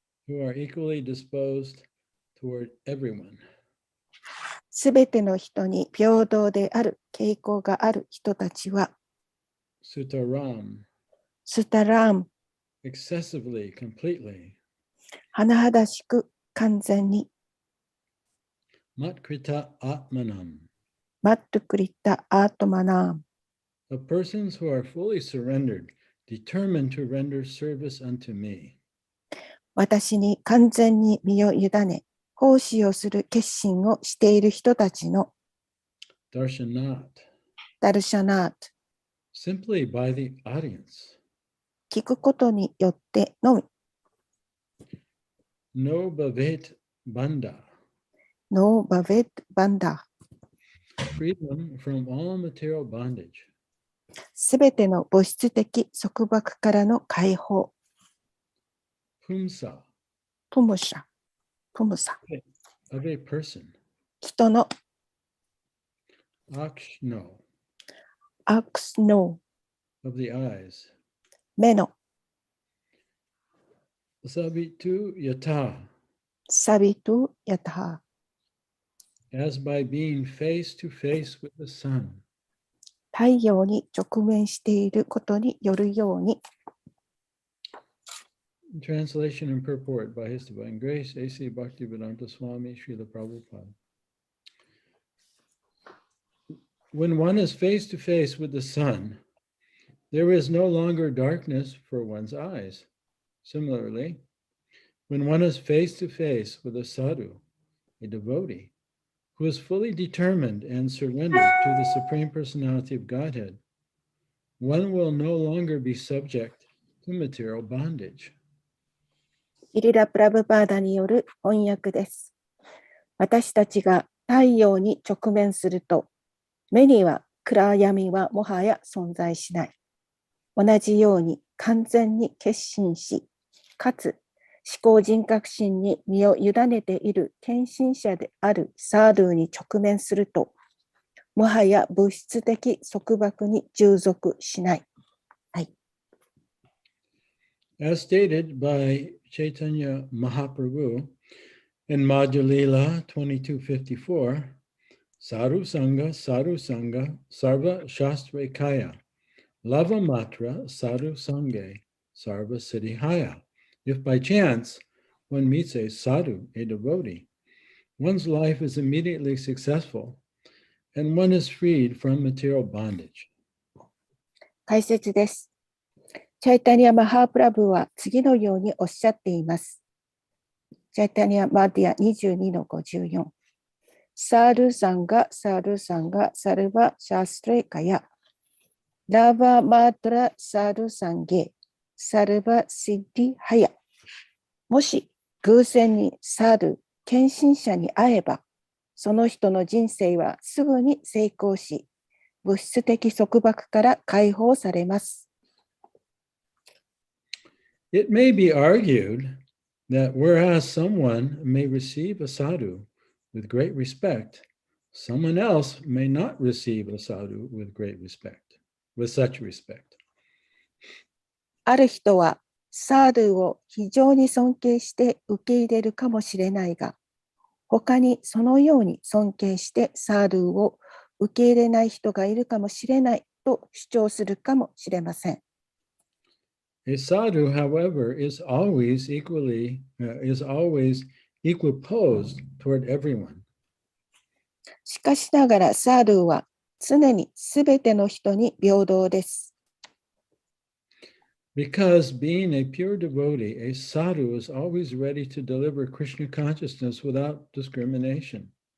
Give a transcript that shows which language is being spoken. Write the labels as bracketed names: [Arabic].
[English] who are equally disposed toward everyone. [Japanese] すべての人に平等である傾向がある人たちは、 [Sanskrit] Sutaram, スタラーム、 [English] excessively, completely. [Japanese] 甚だしく完全に、 [Sanskrit] Matkrita Atmanam, マットクリッタアートマナーム、 [English] of persons who are fully surrendered, determined to render service unto me. [Japanese] 私に完全に身を委ね、奉仕をする決心をしている人たちの [Sanskrit] Darshanat, ダルシャナート、 [English] simply by the audience. [Japanese] 聞くことによってのみ、 [Sanskrit] No Bhavet Bandha, ノーバベットバンダー、 [English] freedom from all material bondage. [Japanese] すべての物質的束縛からの解放、 [Sanskrit] Pumsa, プムシャ、プムサ、 [English] of a person. [Japanese] 人の [Sanskrit] Akshno, アクスノ [English] of the eyes. [Japanese] ー、目の [Sanskrit] Sabitu Yata, サビトヤター、 [English] as by being face to face with the sun. [Japanese] 太陽に直面していることによるように、 [English] Translation and purport by His Divine Grace, A.C. Bhaktivedanta Swami Srila Prabhupada. When one is face to face with the sun, there is no longer darkness for one's eyes. Similarly, when one is face to face with a sadhu, a devotee, who is fully determined and surrendered to the Supreme Personality of Godhead, one will no longer be subject to material bondage. [Japanese] イリラ・プラブパーダによる翻訳です。私たちが太陽に直面すると、目には暗闇はもはや存在しない。同じように完全に決心し、かつ思考人格心に身を委ねている献身者であるサードゥに直面すると、もはや物質的束縛に従属しない。はい。 [English] As stated by Chaitanya Mahaprabhu in Madhya Lila 2254, [Sanskrit] Sadhu Sangha, Sarva Shastra Kaya, Lava Matra, Sadhu Sange, Sarva Siddhihaya. [English] If by chance one meets a sadhu, a devotee, one's life is immediately successful and one is freed from material bondage. [Japanese] 解説です。チャイタニア・マハープラブは次のようにおっしゃっています。チャイタニア・マディア 22-54。 [Sanskrit] サールサンガ、サルバ・シャストレカヤ、ラバ・マトラ・サルサンゲ、サルバ・シッディ・ハヤ。 [Japanese] もし偶然にサール、献身者に会えば、その人の人生はすぐに成功し、物質的束縛から解放されます。 [English] It may be argued that whereas someone may receive a sadhu with great respect, someone else may not receive a sadhu with great respect, with such respect. [Japanese] ある人はサードゥを非常に尊敬して受け入れるかもしれないが、他にそのように尊敬してサードゥを受け入れない人がいるかもしれないと主張するかもしれません。 [English] A sadhu, however, is always equiposed toward everyone. [Japanese] しかしながらサードゥは常にすべての人に平等です。 [English] Because being a pure devotee, a sadhu is always ready to deliver Krishna consciousness without discrimination.